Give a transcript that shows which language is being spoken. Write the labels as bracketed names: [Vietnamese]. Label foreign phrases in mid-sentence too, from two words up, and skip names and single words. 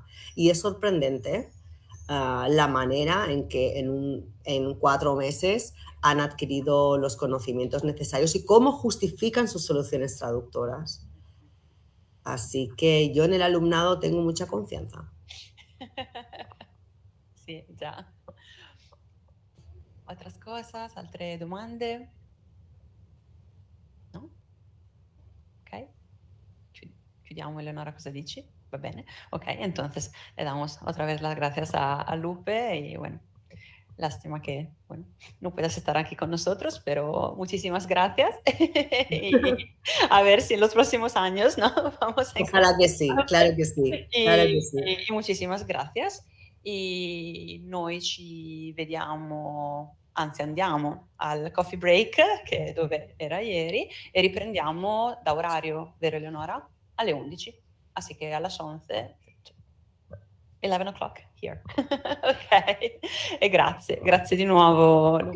[Spanish] Y es sorprendente la manera en que en 4 meses han adquirido los conocimientos necesarios y cómo justifican sus soluciones traductoras. Así que yo en el alumnado tengo mucha confianza. [Italian] Sì, già. Altre cose, altre domande? No? Ok. Chiudiamo, Eleonora, cosa dici? Va bene. [Spanish] Ok, entonces le damos otra vez las gracias a Lupe y bueno, lástima que bueno, no puedas estar aquí con nosotros, pero muchísimas gracias. Y a ver si en los próximos años, ¿no? Vamos a Ojalá que sí, claro que sí, claro que sí. E muchísimas gracias. [Italian] E noi ci vediamo, anzi andiamo al [English] coffee break, [Italian] che è dove era ieri, e riprendiamo da orario, vero Eleonora? Alle 11, [Spanish] así que a las 11, [English] 11 o'clock here. [Italian] Ok, e grazie di nuovo Lupe.